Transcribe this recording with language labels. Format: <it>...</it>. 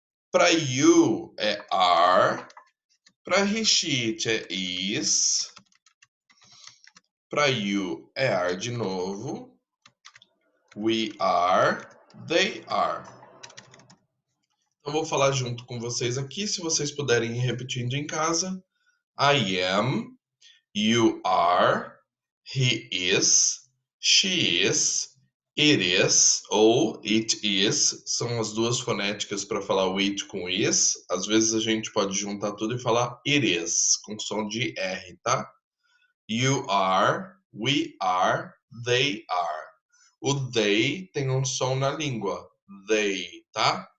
<pt>Para you é are. Para Rishit é is. Para you é are de novo.</pt> <en>We are, they are.</en> <pt>Então vou falar junto com vocês aqui, se vocês puderem ir repetindo em casa.</pt> <en>I am, you are, he is, she is, it is ou it is.</en> <pt>São as duas fonéticas para falar o it com is. Às vezes a gente pode juntar tudo e falar it is, com som de R, tá?</pt> <en>You are, we are, they are.</en> <pt>O they tem um som na língua. They, tá?</pt>